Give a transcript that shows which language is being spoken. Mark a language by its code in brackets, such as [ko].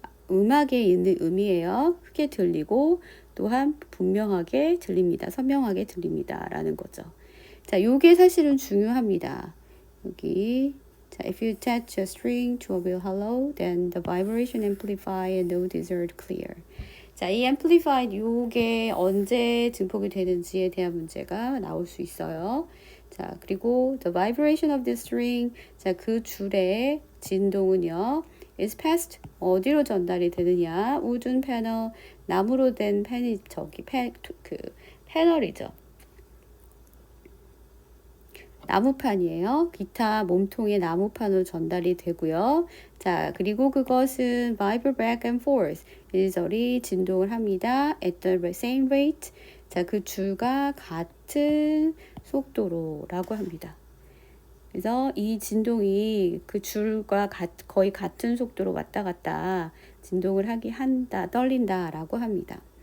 [ko] 음악에 있는 음이에요. 크게 들리고 또한 분명하게 들립니다. 선명하게 들립니다. 라는 거죠. 자, 요게 사실은 중요합니다. 여기 자, [en] if you attach a string to a wheel hollow, then the vibration amplify and note is heard clear. [ko] 자, 이 amplified 요게 언제 증폭이 되는지에 대한 문제가 나올 수 있어요. 자, 그리고 [en] the vibration of the string, [ko] 자, 그 줄의 진동은요, [en] is passed [ko] 어디로 전달이 되느냐? [en] wooden panel, [ko] 나무로 된 팬이 저기 그 패널이죠. 나무판이에요. 기타 몸통의 나무판으로 전달이 되고요. 자, 그리고 그것은 [en] vibrate back and forth. [ko] 이리저리 진동을 합니다. [en] at the same rate. [ko] 자, 그 줄과 같은 속도로라고 합니다. 그래서 이 진동이 그 줄과 거의 같은 속도로 왔다 갔다 진동을 한다, 떨린다라고 합니다.